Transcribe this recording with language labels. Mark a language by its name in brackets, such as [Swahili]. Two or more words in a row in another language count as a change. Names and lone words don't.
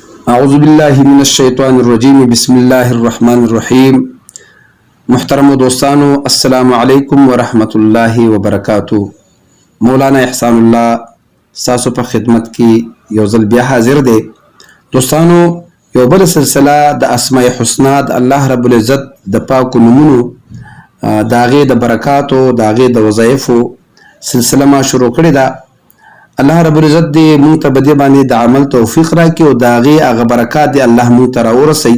[Arabic] اعوذ باللہ من الشیطان الرجیم بسم اللہ الرحمن الرحیم. [Pashto] محترم دوستانو [Arabic] السلام علیکم ورحمۃ اللہ وبرکاتہ. [Pashto] مولانا احسان اللہ ساسو په خدمت کې یو ځل بیا حاضر دی. دوستانو یو بل سلسله د اسماء الحسنا د الله رب العزت د پاکو نومونو د هغې د برکاتو د هغې د وظایفو سلسله ما شروع کړې ده. الله رب العزت دې مونږ ته په دې باندې د عمل توفیق راکړي او د هغې هغه برکات دې الله مونږ ته راورسوي.